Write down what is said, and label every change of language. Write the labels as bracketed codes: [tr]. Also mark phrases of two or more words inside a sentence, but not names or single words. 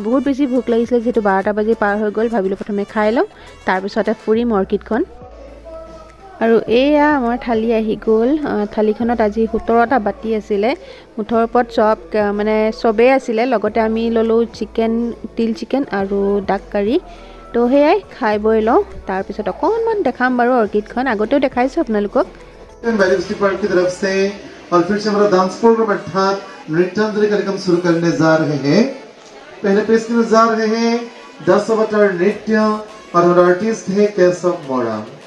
[as] বহুত বেছি ভোক লাগিছিলে যিহেতু 12টা বাজি পাৰ হৈ গ'ল ভাবিলোঁ প্ৰথমে খাই লওঁ তাৰপিছতে ফুৰিম অৰ্কিডখন আৰু এয়া আমাৰ থালি আহি গ'ল থালিখনত আজি 17টা বাতি আছিলে মুঠৰ ওপৰত চব মানে চবেই আছিলে লগতে আমি ল'লোঁ চিকেন তিল চিকেন আৰু [en] duck curry [as] তো সেয়াই খাই বৈ লওঁ তাৰপিছত অকণমান দেখাম বাৰু অৰ্কিডখন আগতেও দেখাইছোঁ আপোনালোকক [hi] वैली पार्क की तरफ से और फिर से हमारा [en] dance program [hi] अर्थात नृत्यांजलि कार्यक्रम शुरू करने जा रहे हैं पहले पेश करने जा रहे हैं 10 अवतार नृत्य और हमारा आर्टिस्ट है केशव मोरा